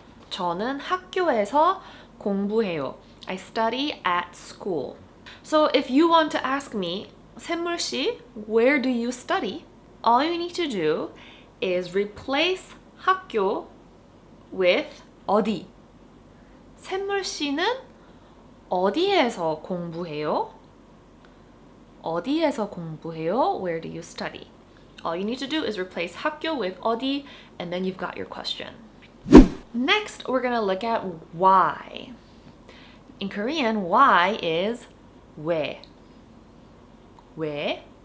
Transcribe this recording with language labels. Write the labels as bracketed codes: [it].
[ko] 저는 학교에서 공부해요. [en] I study at school. So if you want to ask me, 샘물 씨, where do you study? All you need to do is replace 학교 with 어디. [ko] 샘물 씨는 어디에서 공부해요? 어디에서 공부해요? [en] Where do you study? All you need to do is replace 학교 with 어디, and then you've got your question. Next, we're gonna look at why. In Korean, why is 왜. 왜?